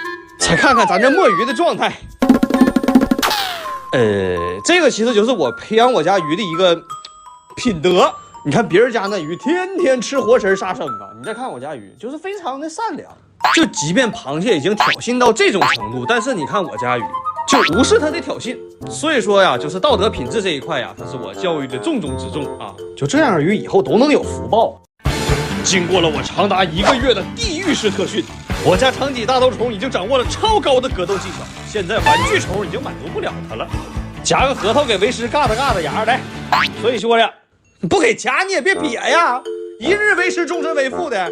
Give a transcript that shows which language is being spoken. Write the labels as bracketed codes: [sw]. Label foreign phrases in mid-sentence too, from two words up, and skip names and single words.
[zh] 再看看咱這墨魚的狀態，這個其實就是我培養我家魚的一個品德。你看別人家那魚天天吃活食殺生啊，你再看我家魚就是非常的善良。就即便螃蟹已經挑釁到這種程度，但是你看我家魚就無視它的挑釁。所以說呀，就是道德品質這一塊呀，它是我教育的重中之重啊。就這樣魚以後都能有福報。經過了我長達1個月的地獄式特訓，我家長脊大兜蟲已經掌握了超高的格鬥技巧。現在玩具蟲已經滿足不了它了，夾個核桃給為師嘎瘩牙來。所以說呀，你不給夾你也別癟呀，一日為師終身為父的。